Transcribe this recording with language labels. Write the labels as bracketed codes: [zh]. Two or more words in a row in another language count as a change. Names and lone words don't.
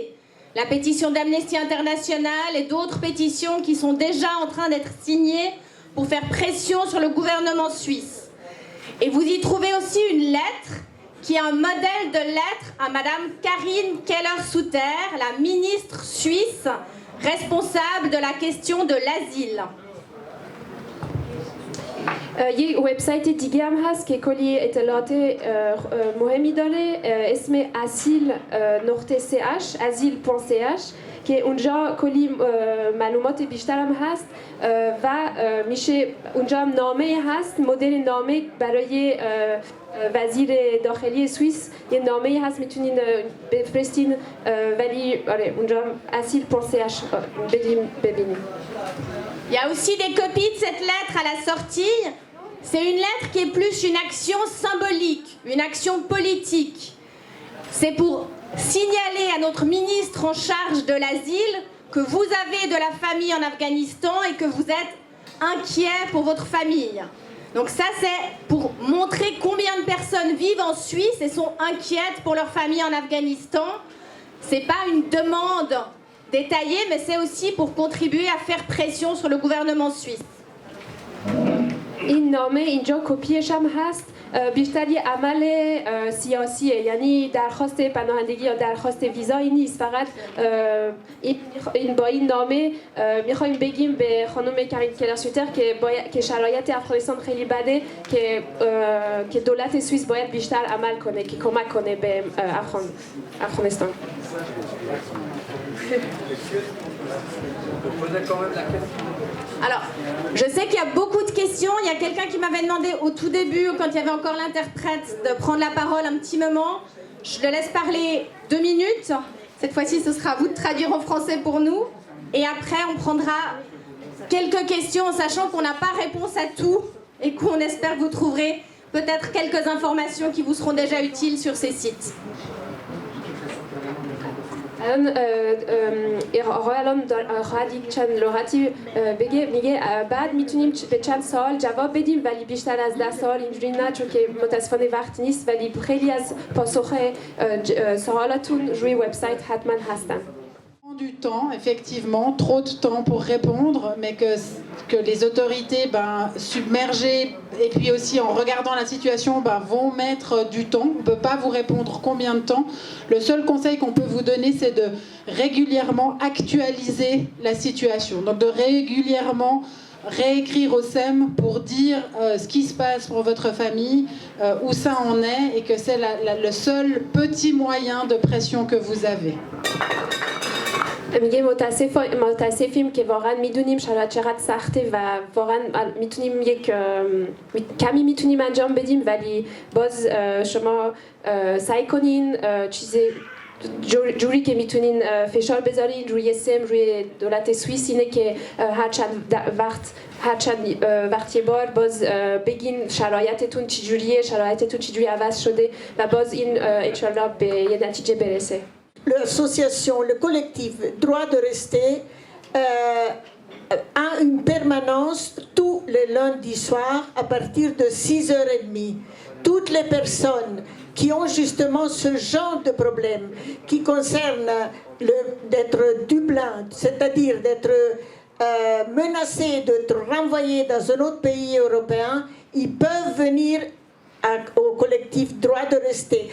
[fr] La pétition d'Amnesty International et d'autres pétitions qui sont déjà en train d'être signées pour faire pression sur le gouvernement suisse. Et vous y trouvez aussi une lettre qui est un modèle de lettre à Madame Karine Keller-Sutter, la ministre suisse responsable de la question de l'asile. [fa] یه وبسایت دیگه هم هست که کلی اطلاعات مهمی داره، اسم asil.ch asil.ch که اونجا کلی معلومات بیشتر هم هست و میشه اونجا هم نامه هست، مدل نامه برای وزیر داخلی سوئیس، یه نامه هست میتونین بفرستین، ولی آره اونجا asil.ch ببینیم. [fr] Il y a aussi des copies de cette lettre à la sortie. C'est une lettre qui est plus une action symbolique, une action politique. C'est pour signaler à notre ministre en charge de l'asile que vous avez de la famille en Afghanistan et que vous êtes inquiet pour votre famille. Donc ça, c'est pour montrer combien de personnes vivent en Suisse et sont inquiètes pour leur famille en Afghanistan. C'est pas une demande détaillée, mais c'est aussi pour contribuer à faire pression sur le gouvernement suisse. [fa] این نامه اینجا کپیش هم هست، بیشتر یه عمل سیاسیه، یعنی درخواست پناهندگی یا درخواست ویزایی نیست، فقط این با این نامه میخوایم بگیم به خانم کارین کلر-سوتر که شرایط افغانستان خیلی بده، که دولت سوئیس باید بیشتر عمل کنه، که کمک کنه به افغانستان. [fr] Alors, je sais qu'il y a beaucoup de questions. Il y a quelqu'un qui m'avait demandé au tout début, quand il y avait encore l'interprète, de prendre la parole un petit moment. Je le laisse parler 2 minutes. Cette fois-ci, ce sera à vous de traduire en français pour nous. Et après, on prendra quelques questions, en sachant qu'on n'a pas réponse à tout et qu'on espère que vous trouverez peut-être quelques informations qui vous seront déjà utiles sur ces sites. [fa] الان خواهد یک چند لغتی بگه، میگه بعد میتونیم به چند سال جواب بدیم، ولی بیشتر از 10 سال اینجوری نه، چون که متاسفانه وقت نیست، ولی خیلی از پاسخ سوالاتون روی وبسایت حتما هستن. [fr] Du temps, effectivement, trop de temps pour répondre, mais que les autorités submergées et puis aussi en regardant la situation vont mettre du temps. On ne peut pas vous répondre combien de temps. Le seul conseil qu'on peut vous donner, c'est de régulièrement actualiser la situation. Donc de régulièrement réécrire au SEM pour dire ce qui se passe pour votre famille, où ça en est, et que c'est le seul petit moyen de pression que vous avez. [fa] میگه متاسفیم که واقعا میدونیم شرایط چقدر سخته و واقعا میتونیم کمی میتونیم انجام بدیم، ولی باز شما سعی کنین جوری که میتونین فشار بذارین روی سم، روی دولت سوئیس، اینه که هر چند وقت یه بار باز بگین شرایطتون چجوریه، شرایطتون چجوری عوض شده و باز این انشالله به یه نتیجه برسه. [fr] L'association, le collectif Droit de Rester a une permanence tous les lundis soirs à partir de 6h30. Toutes les personnes qui ont justement ce genre de problème qui concerne d'être Dublin, c'est-à-dire d'être menacé, d'être renvoyé dans un autre pays européen, ils peuvent venir au collectif Droit de rester.